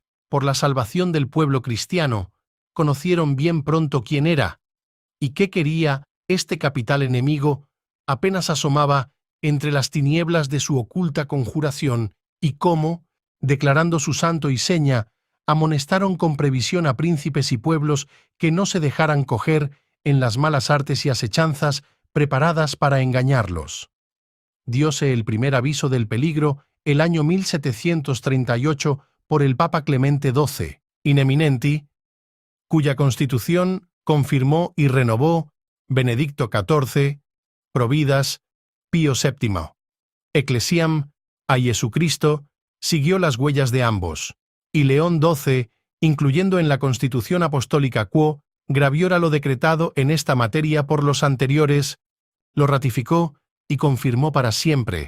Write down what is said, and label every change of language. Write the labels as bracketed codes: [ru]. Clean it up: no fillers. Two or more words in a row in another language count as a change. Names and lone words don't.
[es] por la salvación del pueblo cristiano, conocieron bien pronto quién era y qué quería este capital enemigo apenas asomaba entre las tinieblas de su oculta conjuración, y cómo, declarando su santo y seña, amonestaron con previsión a príncipes y pueblos que no se dejaran coger en las malas artes y asechanzas preparadas para engañarlos. Diose el primer aviso del peligro el año 1738 por el Papa Clemente XII, in eminenti, cuya constitución confirmó y renovó Benedicto XIV, Providas, Pío VII. Ecclesiam, a Jesucristo, siguió las huellas de ambos, y León XII, incluyendo en la Constitución Apostólica Quo, graviora lo decretado en esta materia por los anteriores, lo ratificó y confirmó para siempre.